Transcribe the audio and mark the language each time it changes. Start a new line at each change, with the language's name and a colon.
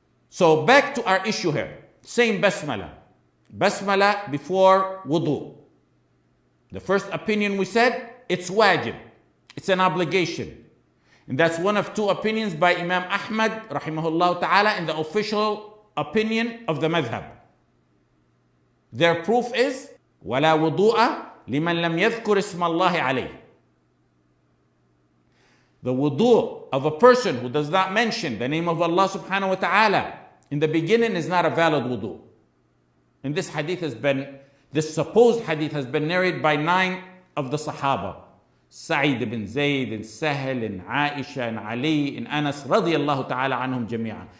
English: So back to our issue here. Same basmala. Basmala before wudu. The first opinion we said, it's wajib. It's an obligation. And that's one of two opinions by Imam Ahmad rahimahullah ta'ala in the official opinion of the madhab. Their proof is
Arabic: وَلَا وُضُوءَ لِمَنْ لَمْ يَذْكُرِ اسْمَ اللَّهِ عَلَيْهِ.
English: The wudu of a person who does not mention the name of Allah subhanahu wa ta'ala in the beginning is not a valid wudu. And this supposed hadith has been narrated by 9 of the Sahaba. Sa'id ibn Zayd and Sahel and Aisha and Ali and Anas radiyallahu ta'ala anhum jami'an.